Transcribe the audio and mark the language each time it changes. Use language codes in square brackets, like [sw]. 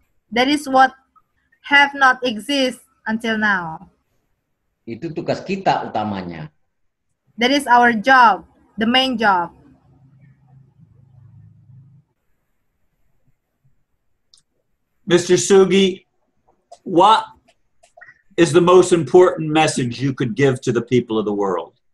[en] That is what have not exist until now. [id] Itu tugas kita utamanya. [en] That is our job, the main job. Mr. Sugi, what is the most important message you could give to the people of the world?